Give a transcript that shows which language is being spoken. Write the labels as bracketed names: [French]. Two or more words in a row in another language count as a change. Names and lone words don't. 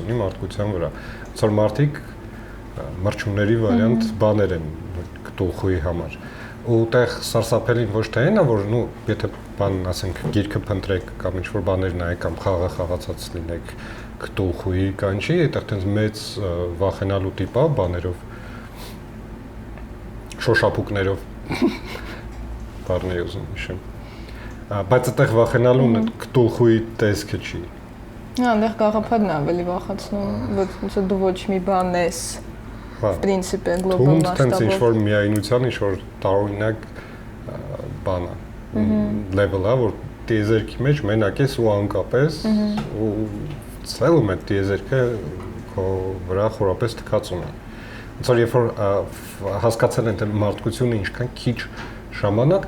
[Armenian] ունի մարդկության վրա։ Ոնց որ մարդիկ մրջունների վարիանտ բաներ են Կտուլխուի համար։ Ու տեղ սարսափելին ոչ թե այնա, որ նու եթե բան ասենք գիրքը փնտրեք կամ ինչ-որ բաներ նայեք կամ խաղը խաղացած լինեք Կտուլխուի կանչի, այդտեղ տենց մեծ վախենալու տիպա բաներով շոշափուկներով բառներ ուզում հիշեմ։ Բայց այդտեղ վախենալուն Կտուլխուի տեսքը չի։ Հա, այնտեղ գաղափարն է ավելի վախացնում, որ դու ոչ մի բան ես։ [Russian] В принципе, глобал масштабом։ [Armenian] Տենց ինչ-որ միայնության, ինչ-որ տարօրինակ բան է, level-ը, որ տիեզերքի մեջ մենակ ես ու անկապ ես, ու ցելում այդ տիեզերքը քո վրա խորապես թքած ունի։ Ոնց որ երբ որ հասկացել են թե մարդկությունը ինչքան քիչ ժամանակ,